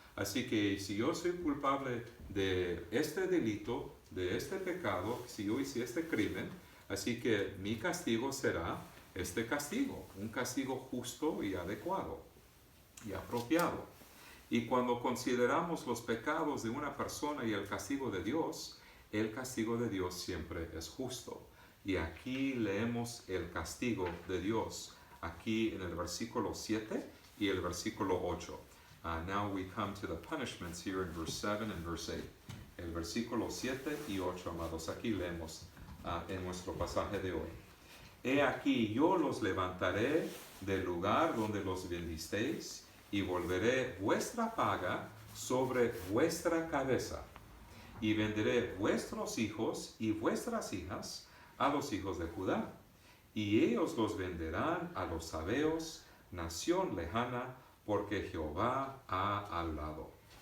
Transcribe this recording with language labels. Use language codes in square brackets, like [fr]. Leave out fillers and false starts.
[es] Así que si yo soy culpable de este delito, de este pecado, si yo hice este crimen, así que mi castigo será este castigo, un castigo justo y adecuado y apropiado. Y cuando consideramos los pecados de una persona y el castigo de Dios siempre es justo. Y aquí leemos el castigo de Dios, aquí en el versículo 7 y el versículo 8. [en] Now we come to the punishments here in verse 7 and verse 8. [es] El versículo 7 y 8, amados, aquí leemos en nuestro pasaje de hoy. He aquí, yo los levantaré del lugar donde los vendisteis, y volveré vuestra paga sobre vuestra cabeza, y venderé vuestros hijos y vuestras hijas a los hijos de Judá, y ellos los venderán a los sabeos, nación lejana, porque Jehová ha hablado.